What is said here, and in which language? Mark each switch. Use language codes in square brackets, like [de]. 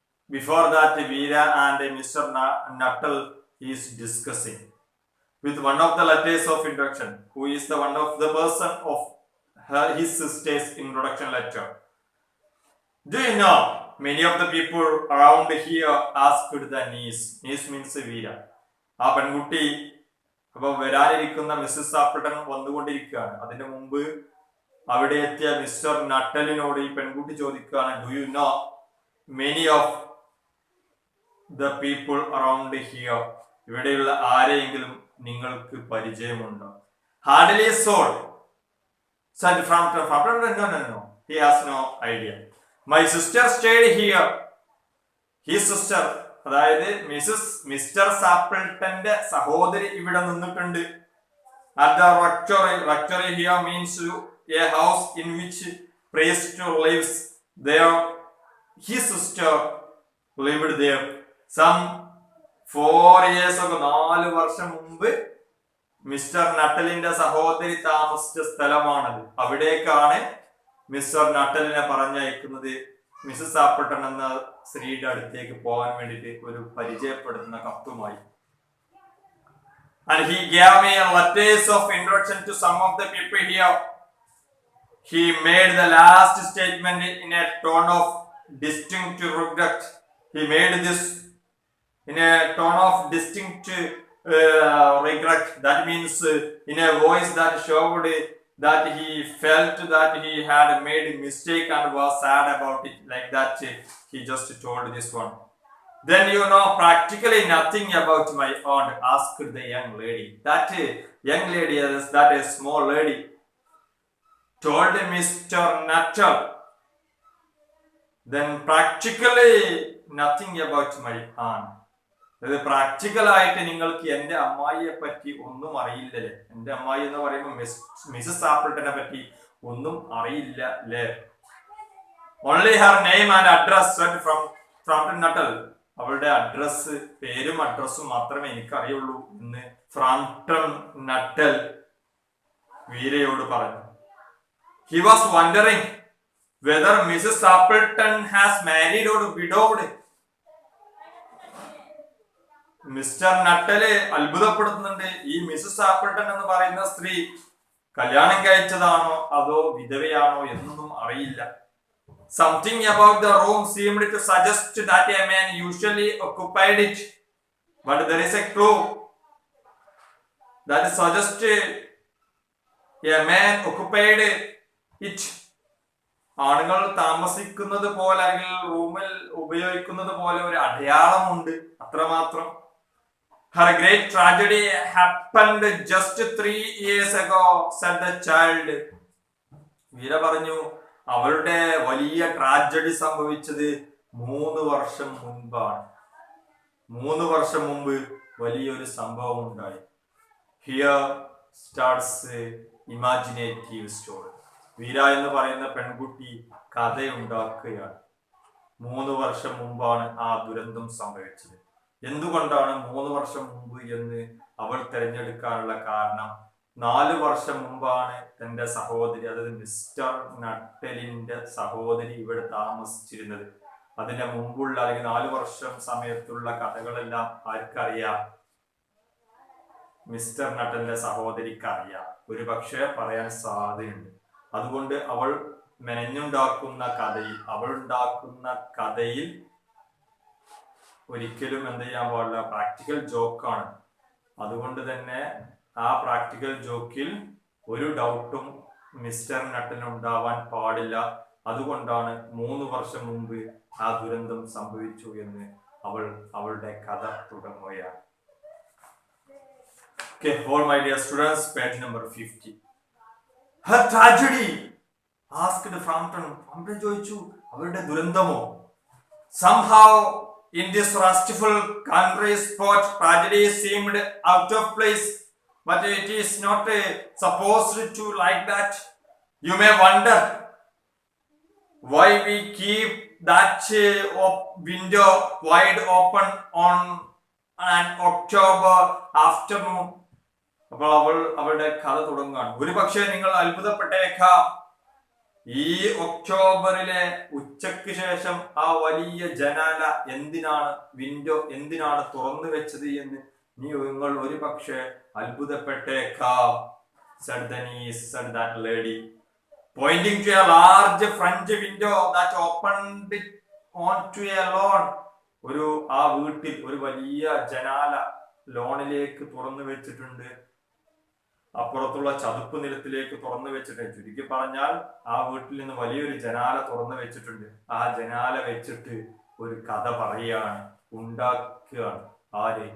[en] Before that, Veera and Mr. Nuttall is discussing with one of the letters of introduction, who is the one of the person of his sister's introduction letter. Do you know, many of the people around here asked the niece. Niece means Veera. [ml] ആ പെൺകുട്ടി അപ്പൊ വരാനിരിക്കുന്ന Mrs ആപ്പിൾട്ടൺ വന്നുകൊണ്ടിരിക്കുകയാണ്. അതിനു മുമ്പ് അവിടെ എത്തിയ mister നട്ടലിനോട് ഈ പെൺകുട്ടി ചോദിക്കുകയാണ്, [en] do you know many of the people around here, [ml] ഇവിടെയുള്ള ആരെയെങ്കിലും നിങ്ങൾക്ക് പരിചയമുണ്ടോ? [en] Hardly soul said Frampton. No. He has no idea. My sister stayed here. His sister, [ml] അതായത് മിസ്റ്റർ സാപ്പിൾട്ടന്റെ സഹോദരി ഇവിടെ നിന്നിട്ടുണ്ട്. [en] At the rectory here means a house in which priest lives there. His sister lived there. Some 4 years ago, [ml] 4 വർഷം മുമ്പ് mister നട്ടലിന്റെ സഹോദരി താമസിച്ച സ്ഥലമാണത്. അവിടേക്കാണ് mister നട്ടലിനെ പറഞ്ഞയക്കുന്നത് Mises ആപ്പിൾട്ടൺ എന്ന സ്ത്രീയുടെ അടുത്തേക്ക് പോകാൻ വേണ്ടിയിട്ട് ഒരു പരിചയപ്പെടുത്തുന്ന കത്തുമായി. [en] And he gave me letters of introduction to some of the people here. He made the last statement in a tone of distinct regret. He made this in a tone of distinct regret. That means in a voice that showed that he felt that he had made a mistake and was sad about it. Like that, he just told this one. Then you know practically nothing about my aunt, asked the young lady. That young lady, that is small lady, told Mr. Nuttall. Then practically nothing about my aunt. [ml] അതായത് practical ആയിട്ട് നിങ്ങൾക്ക് എന്റെ അമ്മായിയെ പറ്റി ഒന്നും അറിയില്ലല്ലേ? എന്റെ അമ്മായി എന്ന് പറയുമ്പോൾ മിസസ് ആപ്പിൾട്ടനെ പറ്റി ഒന്നും അറിയില്ല അല്ലേ? [en] Only her name and address from Frampton Nuttall. [ml] അവളുടെ അഡ്രസ്, പേരും അഡ്രസ്സും മാത്രമേ എനിക്കറിയുള്ളൂ എന്ന് ഫ്രാംപ്ടൺ നട്ടൽ വീരയോട് പറഞ്ഞു. [en] He was wondering whether Mrs. Appleton has married or widowed. [ml] Mister നട്ടല് അത്ഭുതപ്പെടുത്തുന്നുണ്ട്, ഈ മിസസ് ആപ്പിൾട്ടൺ എന്ന് പറയുന്ന സ്ത്രീ കല്യാണം കഴിച്ചതാണോ അതോ വിധവയാണോ എന്നൊന്നും അറിയില്ല. [en] Something about the room seemed to suggest that a man usually occupied it, but there is a clue that suggests a man occupied it. [ml] ആണുങ്ങൾ താമസിക്കുന്നത് പോലെ അല്ലെങ്കിൽ റൂമിൽ ഉപയോഗിക്കുന്നത് പോലെ ഒരു അടയാളമുണ്ട്, അത്രമാത്രം. [en] Her great tragedy happened just 3 years ago, said the child. [ml] വീര പറഞ്ഞു, അവളുടെ വലിയ ട്രാജഡി സംഭവിച്ചത് 3 വർഷം മുൻപാണ്. 3 വർഷം മുമ്പ് വലിയൊരു സംഭവം ഉണ്ടായി. [en] Here starts imaginative story. [ml] വീര എന്ന് പറയുന്ന പെൺകുട്ടി കഥയുണ്ടാക്കുകയാണ്. 3 വർഷം മുമ്പാണ് ആ ദുരന്തം സംഭവിച്ചത്. എന്തുകൊണ്ടാണ് 3 വർഷം മുമ്പ് എന്ന് അവൾ തിരഞ്ഞെടുക്കാനുള്ള കാരണം, 4 വർഷം മുമ്പാണ് തന്റെ സഹോദരി, അതായത് മിസ്റ്റർ നട്ടലിന്റെ സഹോദരി ഇവിടെ താമസിച്ചിരുന്നത്. അതിന്റെ മുമ്പുള്ള അല്ലെങ്കിൽ 4 വർഷം സമയത്തുള്ള കഥകളെല്ലാം ആർക്കറിയാം? മിസ്റ്റർ നട്ടലിന്റെ സഹോദരിക്ക് അറിയാം. ഒരു പക്ഷേ പറയാൻ സാധ്യതയുണ്ട്. അതുകൊണ്ട് അവൾ മെനഞ്ഞുണ്ടാക്കുന്ന കഥയിൽ, അവൾ ഉണ്ടാക്കുന്ന കഥയിൽ ഒരിക്കലും എന്ത് ചെയ്യാൻ പാടില്ല, പ്രാക്ടിക്കൽ ജോക്കാണ്. അതുകൊണ്ട് തന്നെ ആ പ്രാക്ടിക്കൽ ജോക്കിൽ ഒരു ഡൗട്ടും മിസ്റ്റർ നട്ടലിന് ഉണ്ടാവാൻ പാടില്ല. അതുകൊണ്ടാണ് 3 വർഷം മുമ്പ് ആ ദുരന്തം സംഭവിച്ചു എന്ന് അവൾ അവളുടെ കഥ തുടങ്ങുകയാണ്. [en] Okay, all my dear students, page number 50. Her tragedy, asked Frampton. [ml] Frampton ചോദിച്ചു അവരുടെ ദുരന്തമോ? [en] Somehow in this restful country spot, tragedy seemed out of place, but it is not supposed to like that. You may wonder why we keep that window wide open on an October afternoon. [ml] അപ്പോൾ അവളുടെ കഥ തുടങ്ങുകയാണ്. ഒരു പക്ഷേ നിങ്ങൾ അത്ഭുതപ്പെട്ടേക്കാം, ഈ ഒക്ടോബറിലെ ഉച്ചയ്ക്ക് ശേഷം ആ വലിയ ജനാല വിൻഡോ എന്തിനാണ് തുറന്നു വെച്ചത് എന്ന് നിങ്ങൾ ഒരു പക്ഷേ അത്ഭുതപ്പെട്ടേക്കാം. [en] said the niece, said that lady, pointing to a large French window that opened onto a lawn. [ml] ആ വീട്ടിൽ ഒരു വലിയ ജനാല ലോണിലേക്ക് തുറന്നു വെച്ചിട്ടുണ്ട്, അപ്പുറത്തുള്ള ചതുപ്പ് നിലത്തിലേക്ക് തുറന്നു വെച്ചിട്ടുണ്ട്. ചുരുക്കി പറഞ്ഞാൽ ആ വീട്ടിൽ നിന്ന് വലിയൊരു ജനാല തുറന്നു വെച്ചിട്ടുണ്ട്. ആ ജനാല വെച്ചിട്ട് ഒരു കഥ പറയുകയാണ്, ഉണ്ടാക്കുകയാണ്. ആര്?